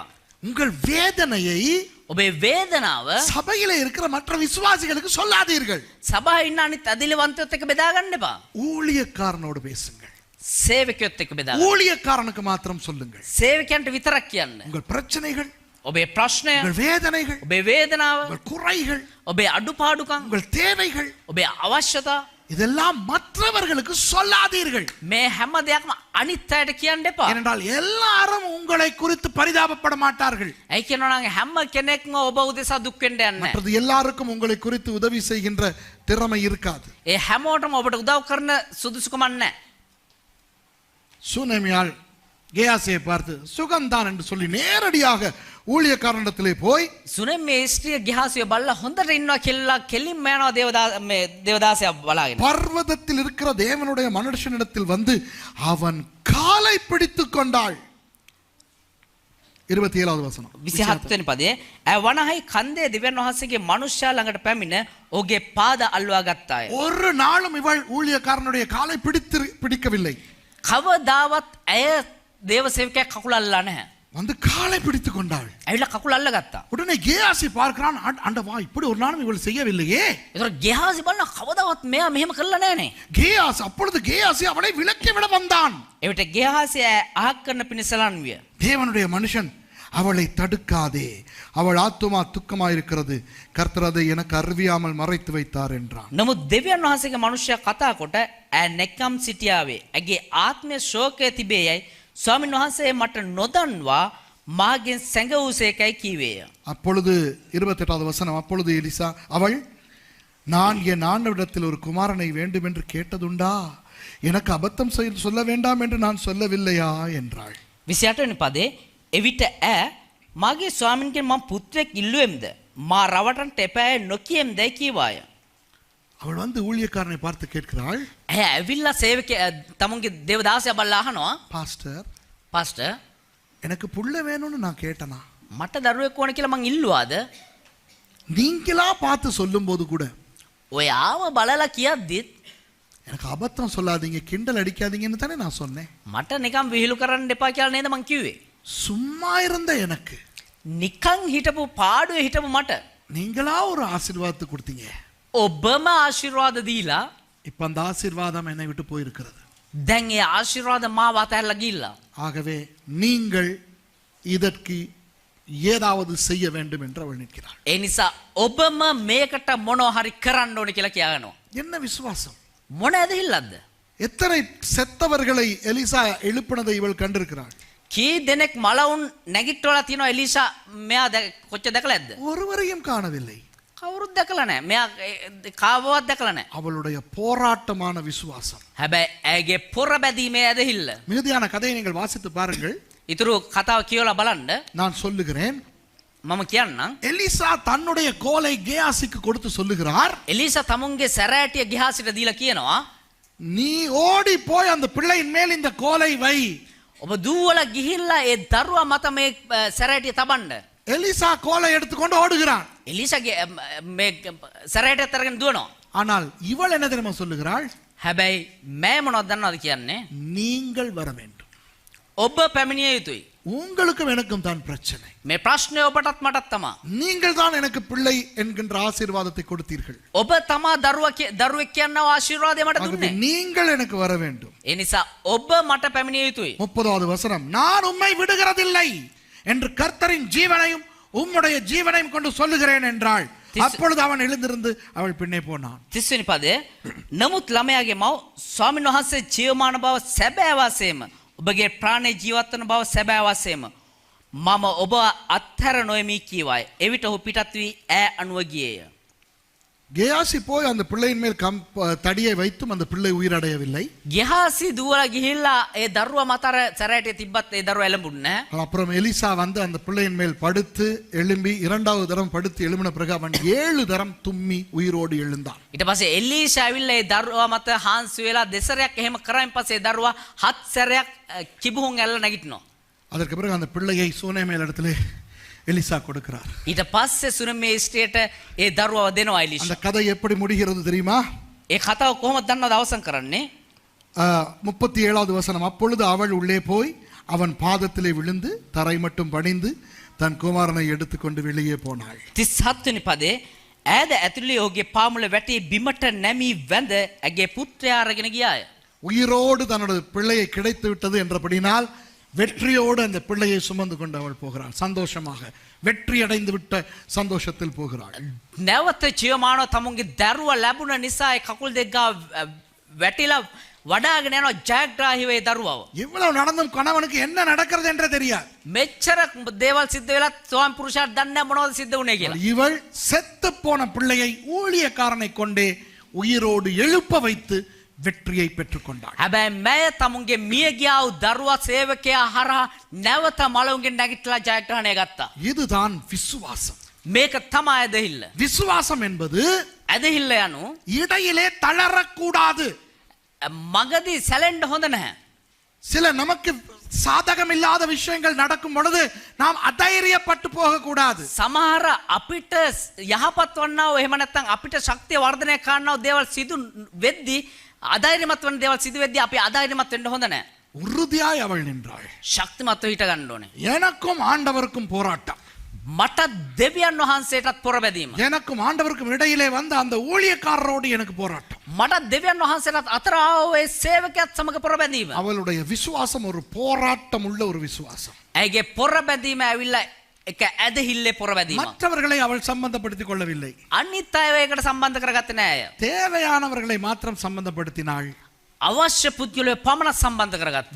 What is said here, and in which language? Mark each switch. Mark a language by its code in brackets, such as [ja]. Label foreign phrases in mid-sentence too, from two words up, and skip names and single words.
[ta] உங்கள் வேதனையை [si] ඔබේ වේදනාව [ta] சபையில இருக்கிற மற்ற விசுவாசிகளுக்கு சொல்லாதீர்கள். [si] සභාවේ ඉන්න අනිත් ඇදලිවන්තයොත් එක්ක බෙදා ගන්න එපා. [ta] ஊழியக்காரனோடு பேசுங்கள். [si] සේවකයොත් එක්ක බෙදා ගන්න. [ta] ஊழியக்காரனுக்கு மாத்திரம் சொல்லுங்கள். [si] සේවකයන්ට විතරක් කියන්න. [ta] உங்கள் பிரச்சனைகள், [si] ඔබේ ප්‍රශ්නය, [ta] உங்கள் வேதனைகள், [si] ඔබේ වේදනාව, [ta] உங்கள் குறைகள், [si] ඔබේ අඩුපාඩුකම්, [ta] உங்கள் தேவைகள், [si] ඔබේ අවශ්‍යතා [ta] இதெல்லாம் மற்றவர்களுக்கு சொல்லாதீர்கள். [si] මේ හැම දෙයක්ම අනිත් අයට කියන්න එපා. [ta] ஏனென்றால் எல்லாரும் உங்களை குறித்து பரிதாபப்பட மாட்டார்கள். [si] ඇයි කියනවා නම් හැම කෙනෙක්ම ඔබ උදෙසා දුක් වෙන්න යන්නේ නැහැ. [ta] மற்றது எல்லாருக்கும் உங்களை குறித்து உதவி செய்கின்ற திறமை இருக்காது. [si] ඒ හැමෝටම ඔබට උදව් කරන සුදුසුකමක් නැහැ. [ta] சூனேமியாள் கேயாசியை பார்த்து சுகந்தான் என்று சொல்லி நேரடியாக ஊழியக்காரனிடத்திலே போய், [si] සුනෙම් මේ ස්ත්‍රිය ගිහාසිය බල්ලා හොඳට ඉන්නවා කියලා කෙලින්ම යනවා දේවදාසයා බලාගෙන. [ta] பர்வதத்தில் இருக்கிற தேவனுடைய மனுஷனிடத்தில் வந்து அவன் காலை பிடித்துக் கொண்டாள். 27வது வசனம். [si] 27 වෙනි පදයේ වනහයි කන්දේ දෙවියන් වහන්සේගේ මනුෂ්‍යයා ළඟට පැමිණ ඔහුගේ පාද අල්වා ගත්තාය. [ta] ஒரு நாளும் இவள் ஊழியக்காரனுடைய காலை பிடிக்கவில்லை. [si] කවදාවත් ඇය දේව සේවකයා කකුල අල්ලලා නැහැ. [ta] வந்து காலை பிடித்து கொண்டாள். [si] ඇවිල්ලා කකුල අල්ලගත්තා. [ta] உடனே கேயாசி பார்க்கிறான், ஆண்டவா இப்படி ஒரு நாளும் இவள் செய்யவில்லையே. [si] ඒතර ගෙහාසි බලන කවදාවත් මෙයා මෙහෙම කළා නෑනේ. [ta] கேயாசி அப்பொழுது கேயாசி அவளை விலக்கி விட வந்தான். [si] එවිට ගෙහාසි අහක් කරන පිණිසලන් විය. [ta] தேவனுடைய மனுஷன் அவளை தடுக்காதே, அவள் ஆத்துமா துக்கமாயிருக்கிறது, கர்த்தர் அதை எனக்கு அறிவியாமல் மறைத்து வைத்தார் என்றான். [si] නමුත් දෙවියන් වහන්සේගේ මනුෂ්‍යයා කතා කොට නැකම් සිටියාවේ. ඇගේ ආත්මය ශෝකයේ තිබේයයි ස්වාමීන් වහන්සේ මට නොදන්වා මාගෙන් සැඟවූසේකයි කීවේය. [ta] அப்பொழுது 28வது வசனம், அப்பொழுது எலிசா அவள், நான் என் ஆண்டவரிடத்தில் ஒரு குமாரனை வேண்டும் என்று கேட்டதுண்டா, எனக்கு அபத்தம் சொல்ல வேண்டாம் என்று நான் சொல்லவில்லையா என்றாள். [si] 28 වෙනි පදේ, එවිට මාගේ ස්වාමීන්ගෙන් මම පුත්‍රයෙක් ඉල්ලුවෙම්ද මා රවටන්ට එපාය නොකියෙම්දයි කීවාය. [ta] அவள் வந்து ஊழியக்காரனை பார்த்து கேட்கிறாள், [si] ඇය ඇවිල්ලා සේවක තමුන්ගේ දේවදාසයා බලලා අහනවා, [ta] பாஸ்டர் [si] පාස්ටර් [ta] எனக்கு புள்ள வேணும்னு நான் கேட்டனா, [si] මට දරුවෙක් ඕන කියලා මං ඉල්ලුවාද? [ta] நீங்களா பார்த்து சொல்லும்போது கூட [si] ඔයාව බලලා කියද්දිත් [ta] எனக்கு அபத்தம் சொல்லாதீங்க, கிண்டல் அடிக்காதீங்கன்னு தானே நான் சொன்னேன். [si] මට නිකන් විහිළු කරන්න එපා කියලා නේද මං කිව්වේ? [ta] சும்மா இருந்த எனக்கு [si] නිකන් හිටපු පාඩුවේ හිටපු මට [ta] நீங்களா ஒரு ஆசீர்வாதத்தை கொடுத்தீங்க. [si] ඔබම ආශිර්වාද දීලා [ta] இப்ப அந்த ஆசீர்வாதம் என்னை விட்டு போயிருக்கிறது. [si] දැන් ඒ ආශිර්වාද මාව අතහැරලා ගිහිල්ලා. [ta] ஆகவே நீங்கள் இதற்கு ஏதாவது செய்ய வேண்டும் என்று அவள் நிற்கிறாள். [si] ඒ නිසා ඔබම මේකට මොනවා හරි කරන්න ඕනේ කියලා කියනවා. [ta] என்ன விசுவாசம்! [si] මොන ඇදහිල්ලක්ද? [ta] எத்தனை செத்தவர்களை எலிசா எழுப்பினதை இவள் கண்டிருக்கிறாள். [si] කී දෙනෙක් මලවුන් නැගිටවලා තියෙනවා එලිෂා මෙයා කොච්චර දැකලා ඇද්ද? [ta] ஒருவரையும் காணவில்லை. [si] කවුරුත් දැකලා නැහැ. මෙයා කාවවත් දැකලා නැහැ. [ta] அவளுடைய போராட்டமான விசுவாசம். [si] හැබැයි ඇගේ පොර බැදීමේ ඇදහිල්ල. [ta] மிகுதியான கதையை நீங்கள் வாசித்து பாருங்கள். [si] ඊතුරු කතාව කියවලා බලන්න. [ta] நான் சொல்லுகிறேன். [si] මම කියන්නම්. [ta] எலிசா தன்னுடைய கோலை கேயாசிக்கு கொடுத்து சொல்லுகிறார், [si] එලිෂා තමුන්ගේ සැරෑටිය ගිහාසිට දීලා කියනවා, [ta] நீ ஓடி போய் அந்த பிள்ளையின் மேல் இந்த கோலை வை. [si] ඔබ දුවලා ගිහිල්ලා ඒ දරුවා මත මේ සැරෑටිය තබන්න. [ta] எலிசா கோலை எடுத்துக்கொண்டு ஓடுகிறான். [si] එලිෂාගේ මේ සැරෑටියත් අරගෙන දුවනවා. [ta] ஆனால் இவள் என்ன தெரியுமா சொல்லுகிறாள்? [si] හැබැයි මෑ මොනවද දන්නවද කියන්නේ? [ta] நீங்கள் வர வேண்டும். [si] ඔබ පැමිණිය යුතුයි. [ta] உங்களுக்கும் எனக்கும் தான் பிரச்சனை. [si] මේ ප්‍රශ්නේ ඔබටත් මටත් තමා. [ta] நீங்கள் தான் எனக்கு பிள்ளை என்கின்ற ஆசீர்வாதத்தை கொடுத்தீர்கள். [si] ඔබ තමා දරුවෙක් කියනවා ආශිර්වාදය මට [ta] ஆகவே [si] දුන්නේ. [ta] நீங்கள் எனக்கு வர வேண்டும். [si] ඒ නිසා ඔබ මට පැමිණිය යුතුයි. [ta] 30வது வசனம், நான் உம்மை விடுகிறதில்லை என்று கர்த்தரின் ஜீவனையும் உம்முடைய ஜீவனையும் கொண்டு சொல்லுகிறேன் என்றாள். அப்பொழுது அவன் எழுந்திருந்து அவள் பின்னே போனான். [si] 30 වෙනි පදේ, නමුත් ළමයාගේ මව ස්වාමීන් වහන්සේ ජීවමාන බව සැබෑ වශයෙන්ම ඔබගේ ප්‍රාණේ ජීවත් වන බව සැබෑ වශයෙන්ම මම ඔබ අත්හැර නොයමි කීවාය. එවිට ඔහු පිටත් වී ඈ අනුව ගියේය. [ta] கேயாசி போய் அந்த பிள்ளையின் மேல் தடியை வைத்தும் அந்த பிள்ளை உயிரடையவில்லை. [si] ගෙහාසි දුවලා ගිහිල්ලා ඒ දරුවා මතර සැරෑටිය තිබ්බත් ඒ දරුවා එළඹුන්නේ නැහැ. [ta] அப்புறம் எலிசா வந்து அந்த பிள்ளையின் மேல் படுத்து எழும்பி 2வது தரம் படுத்து எழும்பின பிறகு அவன் 7 தரம் தும்மி உயிரோடு எழுந்தான். [si] ඊට පස්සේ එලීෂා ඇවිල්ලා ඒ දරුවා මත හාන්සි වෙලා දෙසරයක් එහෙම කරායින් පස්සේ ඒ දරුවා 7 සැරයක් කිබුහුන් ඇල්ල නැගිටිනවා. [ta] அதற்கு பிறகு அந்த பிள்ளையை சூனேமேல் இடத்திலே எலிசா கொடுக்கிறார். [si] ඊට පස්සේ සුනමේ ස්ටේට ඒ දරුවාව දෙනවා එලීෂා. [ta] அந்த கதை எப்படி முடிகிறது தெரியுமா? [si] ඒ කතාව කොහොමද දන්නවද අවසන් කරන්නේ? [ta] 37வது வசனம், அப்பொழுது அவள் உள்ளே போய் அவன் பாதத்திலே விழுந்து தரை மட்டும் பணிந்து தன் குமாரனை எடுத்துக்கொண்டு வெளியே போனாள். [si] 37 වෙනි පදේ, ඈද ඇතුළේ ඔහුගේ පාමුල වැටේ බිමට නැමී වැඳ ඇගේ පුත්‍රයා අරගෙන ගියාය. [ta] உயிரோடு தன்னுடைய பிள்ளையை கிடைத்து விட்டது என்றபடினால் வெற்றியோடு அந்த பிள்ளையை சுமந்து கொண்டு அவள் போகிறாள். சந்தோஷமாக வெற்றி அடைந்து விட்ட சந்தோஷத்தில் போகிறாள். [si] නැවත ජීවමානව තමුන්ගේ දරුවා ලැබුණ නිසා ඒ කකුල් දෙක ගාව වැටිලා වඩාගෙන යනවා ජයග්‍රාහීව ඒ දරුවාව. [ta] இவ்வளவு நடந்தும் கணவனுக்கு என்ன நடக்கிறது என்றே தெரியாது. [si] මෙච්චර දේවල් සිද්ධ වෙලා ස්වාමි පුරුෂයාට දන්නේ මොනවද සිද්ධ වුනේ කියලා. [ta] இவள் செத்து போன பிள்ளையை ஊழியக்காரனை கொண்டே உயிரோடு எழுப்ப வைத்து வெற்றியை பெற்றுக்கொண்டாள். [si] හැබැයි මය තමුන්ගේ මිය ගියා වූ දරුවා සේවකයා හරහා නැවත මලවුන්ගෙන් නැගිටලා ජයග්‍රහණය ගත්තා. [ta] இதுதான் விசுவாசம். [si] මේක තමයි ඇදහිල්ල. [ta] விசுவாசம் என்பது [si] ඇදහිල්ල යනු [ta] இடையிலே தளரக்கூடாது. [si] මගදී සැලෙන්න හොඳ නැහැ. [ta] சில நமக்கு சாதகம் இல்லாத விஷயங்கள் நடக்கும் பொழுது நாம் அதைரியப்பட்டு போக கூடாது. [si] සමහර අපිට යහපත් වන්නා වූ එහෙම නැත්නම් අපිට ශක්තිය වර්ධනය කරනවා දේවල් සිදු වෙද්දී අධෛර්යමත් වන දේවල් සිදු වෙද්දී අපි අධෛර්යමත් වෙන්න හොඳ නැහැ. [ta] உறுதியாய் அவள் நின்றாள். [si] ශක්තිමත්ව හිට ගන්න ඕනේ. [ta] எனக்கும் ஆண்டவருக்கும் போராட்டம். [si] මට දෙවියන් වහන්සේටත් පොරබැදීම. [ta] எனக்கும் ஆண்டவருக்கும் இடையிலே வந்த அந்த ஊழியக்காரரோடு எனக்கு போராட்டம். [si] මට දෙවියන් වහන්සේටත් අතර ආව ඒ සේවකයාත් සමග පොරබැදීම. [ta] அவளுடைய விசுவாசம் ஒரு போராட்டம் உள்ள ஒரு விசுவாசம். [si] ඇගේ පොරබැදීම ඇවිල්ලා එක ඇදහිල්ලේ පොරබැදීම. [ta] மற்றவர்களை அவள் சம்பந்தப்படுத்திக் கொள்ளவில்லை. [si] අනිත් අයව ඒකට සම්බන්ධ කරගත්තේ නෑ අය. [ta] தேவையானவர்களை மாத்திரம் சம்பந்தப்படுத்தினாள். [si] අවශ්‍ය පුද්ගලයෝ පමණක් සම්බන්ධ කරගත්තා.